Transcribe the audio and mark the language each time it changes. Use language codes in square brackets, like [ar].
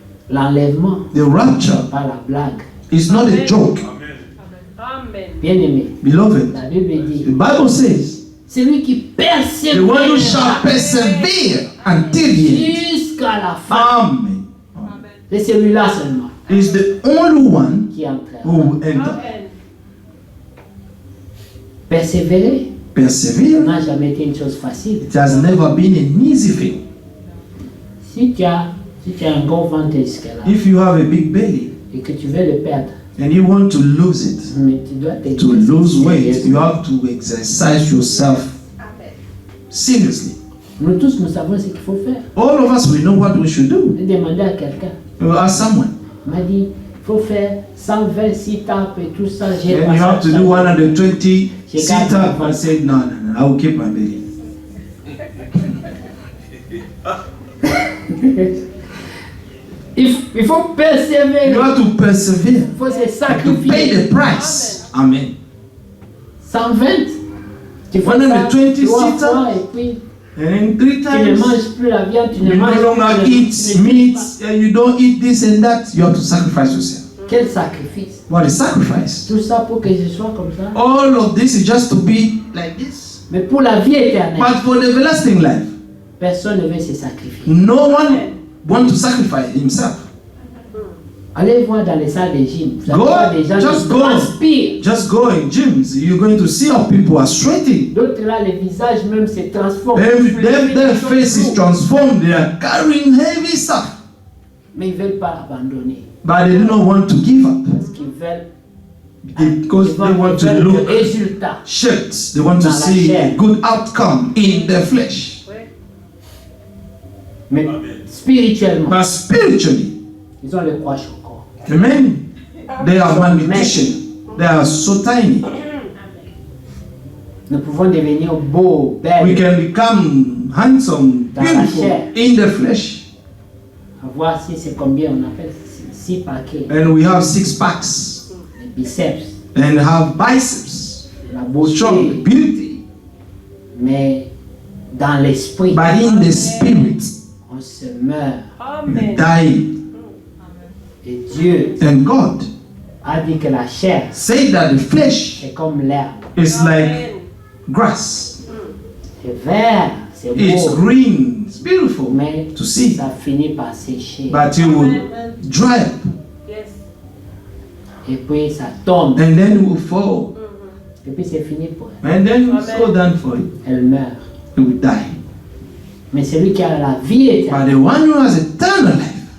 [fr] L'enlèvement, [en] The rapture [fr] pas la blague. [en] is not a joke, [fr] Bien aimé, [en] beloved. [fr] la Bible dit, [en] The Bible says, [fr] celui qui [en] the one who shall [fr] persévère [en] persevere until the end. [fr] jusqu'à la fin, [en] Amen. [fr] c'est celui-là seulement [en] Is the only one [fr] qui entrera. [en] who will enter. [fr] Persévérer [en] Persevere. [fr] n'a jamais été une chose facile. [en] It has never been an easy thing. [fr] Si tu as un gros ventre jusqu'à là [en] If you have a big belly [fr] et que tu veux le perdre, [en] and you want to lose it, [fr] mais tu dois te [en] to lose weight, you have to exercise yourself seriously. [fr] Nous tous, nous savons ce qu'il faut faire. [en] All of us, we know what we should do. [fr] J'ai demandé à quelqu'un, [en] We will ask someone. [fr] il m'a dit, il faut faire 126 tapes et tout ça. J'ai [en] Then [fr] pas [en] you [fr] ça, [en] have to [fr] ça. [en] do 120 sit up. I said, no, I will keep my belly. [fr] Il faut persévérer. [en] You have to persevere. [fr] Il faut se [en] To pay [fr] sacrifier. [en] the price. Amen. [fr] 120. Tu fais ça [en] 120 3 sit-ups. [fr] fois et puis [en] And then 3 [fr] tu ne [en] times, [fr] manges plus la viande, tu ne [en] you [fr] manges [en] no longer [fr] plus [en] eat [fr] tu ne [en] meat, [fr] manges [en] and you don't eat this and that. You have to sacrifice yourself. [fr] pas. Quel sacrifice. [en] What is sacrifice? [fr] Tout ça pour que je sois comme ça. [en] All of this is just to be like this. [fr] Mais pour la vie éternelle, [en] But for the everlasting life, [fr] personne ne veut se sacrifier. [en] no one wants to sacrifice himself. [fr] Allez voir dans les salles de gym. Vous allez [en] Go, [fr] voir des gens [en] just [fr] qui [en] go. [fr] transpirent. [en] Just go in gyms. You're going to see how people are sweating. [fr] D'autres là, les visages même se transforment. [en] Their face is transformed. They are carrying heavy stuff. [fr] Mais ils ne veulent pas abandonner. [en] But they do not want to give up. [fr] Parce qu'ils veulent [en] Because they want to [fr] le [en] look [fr] résultat. [en] shaped. They want to [fr] Dans la [en] see [fr] chair. [en] a good outcome in their flesh. [fr] Mais spirituellement, [en] But spiritually, [fr] ils ont le croix encore. [en] amen, they are malnutrition. They are so tiny. [fr] Nous pouvons devenir beaux, [en] We [fr] belles, [en] can become handsome, [fr] Dans la [en] beautiful [fr] chair. [en] in the flesh. [fr] voir si c'est combien on appelle 6 paquets, [en] And we have 6 packs [fr] les biceps, [en] and have biceps, [fr] la beauté, [en] strong beauty. [fr] mais dans l'esprit, [en] But in the spirit, [fr] on se meurt. [en] we die. [fr] Et Dieu [en] And God [fr] a dit que la chair, [en] said that the flesh [fr] c'est comme l'herbe. [en] is like grass. [fr] C'est vert, c'est [en] It's [fr] beau, [en] green, it's beautiful [fr] mais [en] to see, [fr] ça finit par sécher. [en] but it will dry up [fr] Et puis ça tombe. [en] and then it will fall. [fr] Et puis c'est fini pour elle. [en] And then it will go down for it. [fr] Elle meurt. [en] It will die. [fr] Mais celui qui a la vie [en] But [fr] éternelle, [en] the one who has eternal life,